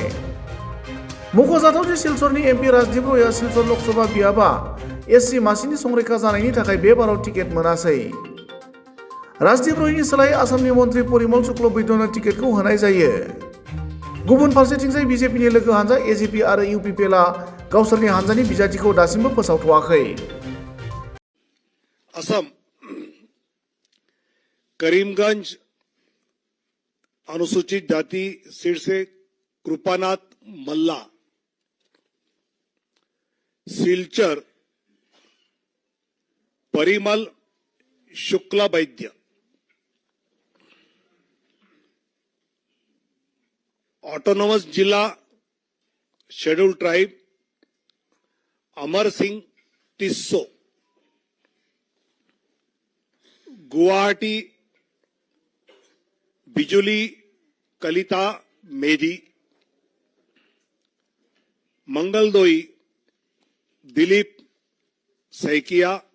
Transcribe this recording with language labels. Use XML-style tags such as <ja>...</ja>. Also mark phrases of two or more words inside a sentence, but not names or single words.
<brx>मख'जाथाव दि सिलचरनि एमपि राजदीप रयआ सिलचर लोकसभा बियाबा एससि मासिनि संरैखा जानायनि थाखाय बे बाराव टिकेट मोनासै। राजदीप रयनि सोलायै आसामनि मन्त्रि परिमल शुक्ल वैद्यनो टिकेटखौ होनाय जायो। गुबुन फारसेथिंजाय बीजेपीनि लोगो हानजा एजिपि आरो इउपिपिएलआ गावसोरनि हानजानि बिजाथिखौ दासिमबो फोसावथ'वाखै।</brx> <hi>असम करीमगंज अनुसूचित जाति सीट से कृपानाथ मल्ला, सिलचर परिमल शुक्ल वैद्य, ऑटोनोमस जिला शेड्यूल ट्राइब अमर सिंह टिस्सो, गुवाहाटी बिजुली कलिता मेधी, मंगलदोई दिलीप शइकिया,</hi>